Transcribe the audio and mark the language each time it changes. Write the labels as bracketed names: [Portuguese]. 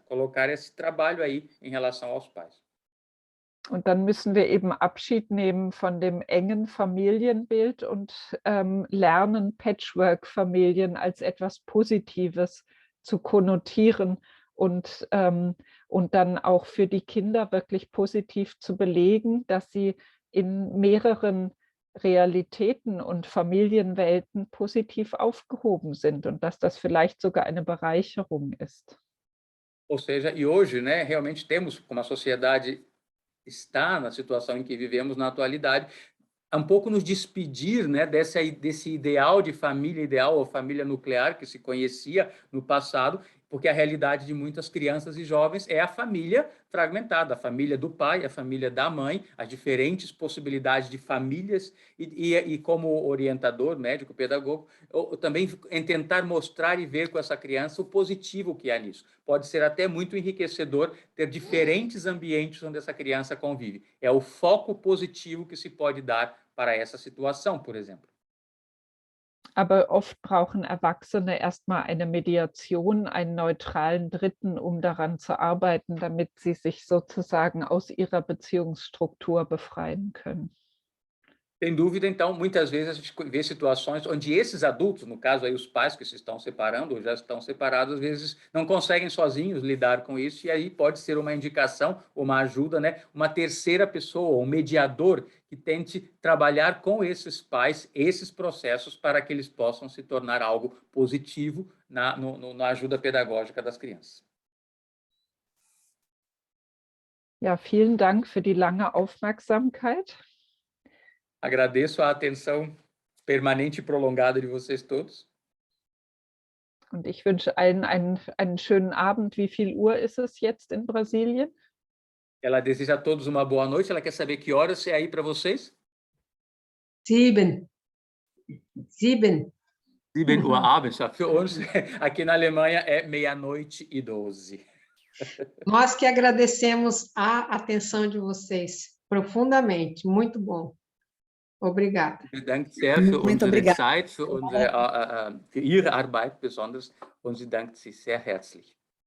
[Portuguese] Colocar esse trabalho aí em relação aos pais. [German] Und dann müssen wir eben Abschied nehmen von dem engen Familienbild und lernen, Patchwork-Familien als etwas Positives zu konnotieren und dann auch für die Kinder wirklich positiv zu belegen, dass sie in mehreren Realitäten und Familienwelten positiv aufgehoben sind und dass das vielleicht sogar eine Bereicherung ist. [Portuguese] Ou seja, e hoje, né, realmente temos, como a sociedade está na situação em que vivemos na atualidade, um pouco nos despedir, né, desse ideal de família ideal ou família nuclear que se conhecia no passado, porque a realidade de muitas crianças e jovens é a família fragmentada, a família do pai, a família da mãe, as diferentes possibilidades de famílias e como orientador, médico, pedagogo, também em tentar mostrar e ver com essa criança o positivo que há nisso. Pode ser até muito enriquecedor ter diferentes ambientes onde essa criança convive. É o foco positivo que se pode dar para essa situação, por exemplo. [German] Aber oft brauchen Erwachsene erstmal eine Mediation, einen neutralen Dritten, um daran zu arbeiten, damit sie sich sozusagen aus ihrer Beziehungsstruktur befreien können. [Portuguese] Sem dúvida, então, muitas vezes a gente vê situações onde esses adultos, no caso aí os pais que se estão separando ou já estão separados, às vezes não conseguem sozinhos lidar com isso, e aí pode ser uma indicação, uma ajuda, né? Uma terceira pessoa, um mediador que tente trabalhar com esses pais, esses processos, para que eles possam se tornar algo positivo na ajuda pedagógica das crianças. [German] Ja, vielen Dank für die lange Aufmerksamkeit. [Portuguese] Agradeço a atenção permanente e prolongada de vocês todos. [German] Und ich wünsche allen einen schönen Abend. Wie viel Uhr ist es jetzt in Brasilien? [Portuguese] Ela deseja a todos uma boa noite. Ela quer saber que horas é aí para vocês? 7. 7 [German] Uhr abends. Für uns, [Portuguese] aqui na Alemanha, é 00:12. Nós que agradecemos a atenção de vocês profundamente. Muito bom. Obrigada. [German] Vielen Dank sehr für [Portuguese] Muito [German] unsere [Portuguese] obrigada. [German] Zeit, für Ihre Arbeit besonders, und sie dankt Sie sehr herzlich.